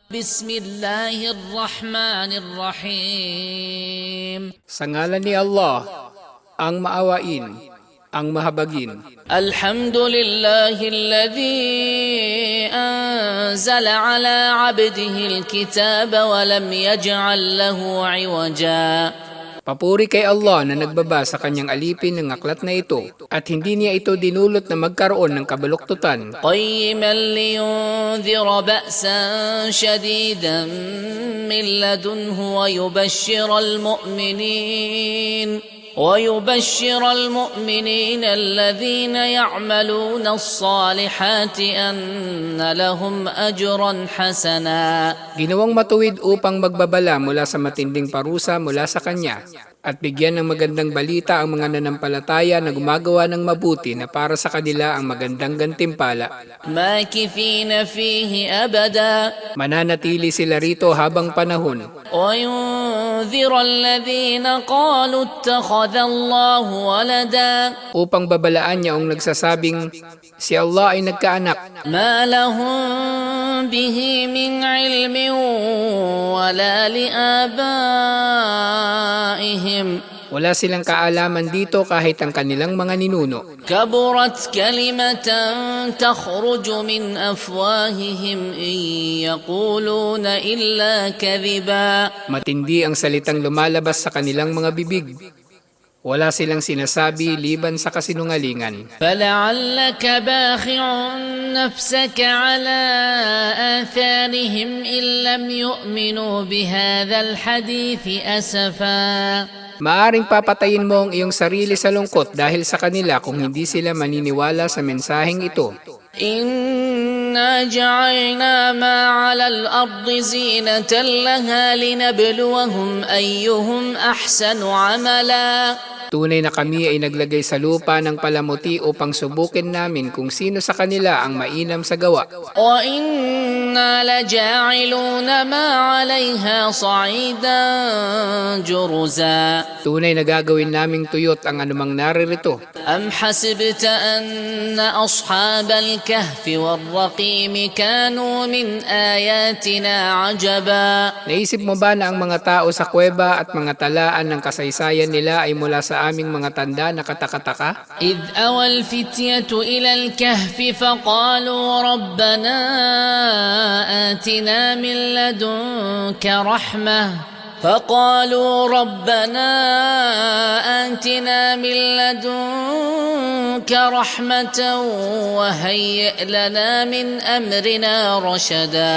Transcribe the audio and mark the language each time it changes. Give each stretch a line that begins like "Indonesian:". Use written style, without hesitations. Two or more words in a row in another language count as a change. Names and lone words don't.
Arabic: بسم الله الرحمن الرحيم.
Filipino: Sa ngalan ni Allah, ang maawain, ang mahabagin.
Arabic: الحمد لله الذي أنزل على عبده الكتاب ولم يجعل له عوجا.
Filipino: Papuri kay Allah na nagbaba sa kanyang alipin ng aklat na ito at hindi niya ito dinulot na magkaroon ng kabaluktutan.
Arabic: قيما لينذر بأسا شديدا من لدنه و يبشر المؤمنين الذين يعملون الصالحات أن لهم أجرا حسنا.
Filipino: Ginawang matuwid upang magbabala mula sa matinding parusa mula sa Kanya at bigyan ng magandang balita ang mga nanampalataya na gumagawa ng mabuti na para sa kanila ang magandang gantimpala.
Arabic: ماكثين فيه أبدا
Filipino: Mananatili sila rito habang panahon.
Arabic: وينذر الذين قالوا اتخذ الله ولدا
Filipino: Upang babalaan niya ang nagsasabing si Allah ay nagkaanak.
Arabic: ما لهم به من علم ولا لآبائهم
Filipino: Wala silang kaalaman dito kahit ang kanilang mga ninuno.
Arabic: كبرت كلمة تخرج من أفواههم إن يقولون إلا كذبا.
Filipino: Matindi ang salitang lumalabas sa kanilang mga bibig. Wala silang sinasabi liban sa kasinungalingan.
Arabic: فلعلك باخع نفسك على آثارهم إن لم يؤمنوا بهذا الحديث أسفا.
Filipino: Maaring papatayin mo ang iyong sarili sa lungkot dahil sa kanila kung hindi sila maniniwala sa mensaheng ito.
Arabic: إنا جعلنا ما على الأرض زينة لها لنبلوهم أيهم أحسن عملا.
Filipino: Tunay na kami ay naglagay sa lupa ng palamuti upang subukin namin kung sino sa kanila ang mainam sa gawa.
Arabic: وإنا لجاعلون ما عليها صعيدا جرزا.
Filipino: Tunay na gagawin naming tuyot ang anumang naririto.
Arabic: أم حسبت أن أصحاب الكهف والرقيم كانوا من آياتنا عجبا.
Filipino: Naisip mo ba na ang mga tao sa kuweba at mga talaan ng kasaysayan nila ay mula sa aming mga tanda na katakataka?
Arabic: إذ أوى الفتية إلى الكهف فقالوا ربنا آتنا من لدنك رحمة وهيئ لنا من أمرنا رشدا.